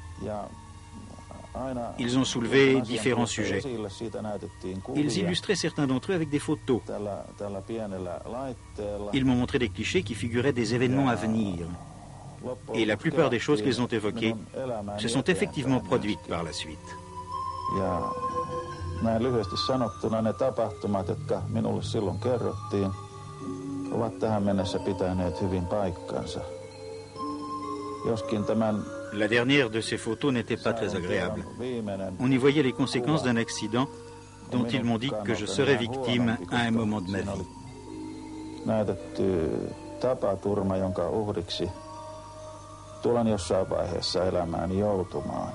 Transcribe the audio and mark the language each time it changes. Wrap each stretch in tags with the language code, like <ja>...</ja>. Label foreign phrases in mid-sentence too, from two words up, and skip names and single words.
<fr>Ils ont soulevé différents sujets. Ils illustraient certains d'entre eux avec des photos. Ils m'ont montré des clichés qui figuraient des événements à venir. Et la plupart des choses qu'ils ont évoquées se sont effectivement produites par la suite.</fr> <fi>Lyhyesti sanottuna ne tapahtumat, jotka minulle silloin kerrottiin, ovat tähän mennessä pitäneet hyvin paikkansa. Joskin tämän</fi> <fr>La dernière de ces photos n'était pas très agréable. On y voyait les conséquences d'un accident dont ils m'ont dit que je serais victime à un moment de ma vie.</fr> <fi>Näytetty tapaturma, jonka uhriksi tulen jossain vaiheessa elämääni joutumaan.</fi>